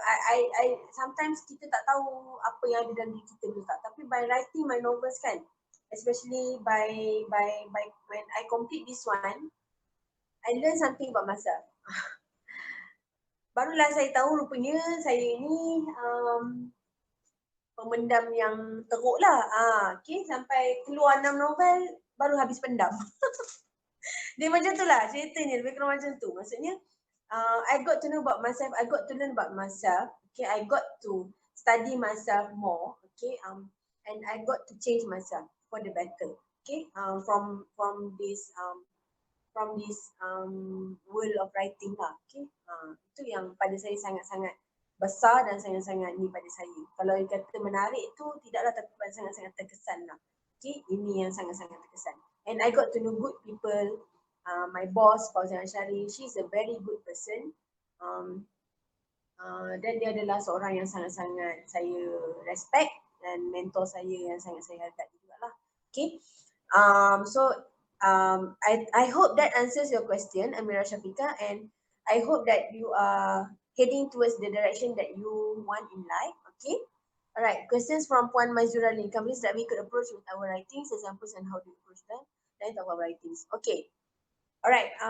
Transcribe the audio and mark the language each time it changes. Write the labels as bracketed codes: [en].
[ms] I sometimes kita tak tahu apa yang ada dalam diri kita dulu tak. [en] Tapi by writing my novels kan, especially by when I complete this one, I learn something about myself. [ms] Barulah saya tahu rupanya saya ni pemendam yang teruk lah. Okay, sampai keluar 6 novel baru habis pendam. Dia macam tu lah ceritanya, lebih kurang macam tu. [en] Maksudnya I got to know about myself, I got to learn about myself. Okay, I got to study myself more. Okay, and I got to change myself for the better. Okay, from this world of writing lah. [ms] Okay, itu yang pada saya sangat-sangat besar dan sangat-sangat ni pada saya. Kalau kata menarik itu tidaklah, tapi sangat-sangat terkesan lah. Okay, ini yang sangat-sangat terkesan. [en] And I got to know good people. My boss, Fauzan Syari, she's a very good person. [ms] Dan dia adalah seorang yang sangat-sangat saya respect dan mentor saya yang sangat saya hargai juga lah. Okay, so [en] I hope that answers your question, Amira Shafika, and I hope that you are heading towards the direction that you want in life. Okay. All right. Questions from Puan Mazura Lin. Companies that we could approach with our writings, examples and how to approach them. Then talk about writings. Okay. All right.